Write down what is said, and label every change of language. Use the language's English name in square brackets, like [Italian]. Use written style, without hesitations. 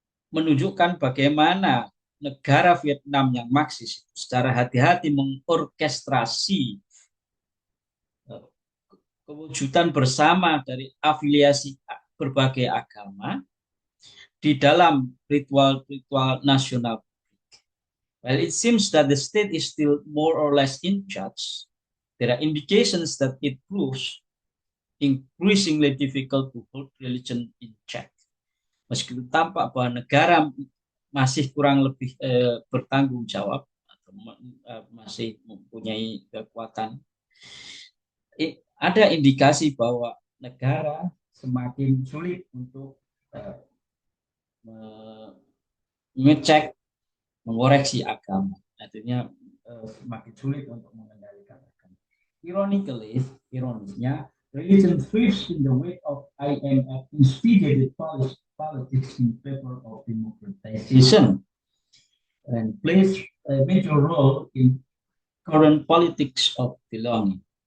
[Indonesian] menunjukkan bagaimana negara Vietnam yang Marxis secara hati-hati mengorkestrasi kewujudan bersama dari afiliasi berbagai agama di dalam ritual-ritual nasional. [English] Well, it seems that the state is still more or less in charge. There are indications that it proves increasingly difficult to hold religion in check. [Indonesian] Meskipun tampak bahwa negara masih kurang lebih bertanggung jawab atau masih mempunyai kekuatan, ada indikasi bahwa negara semakin sulit untuk mengecek, mengoreksi agama. Artinya semakin sulit untuk mengendalikan agama. [English] Ironisnya, religion thrives in the wake of IMF instigated politics in favor of democratization and plays a major role in current politics of belonging.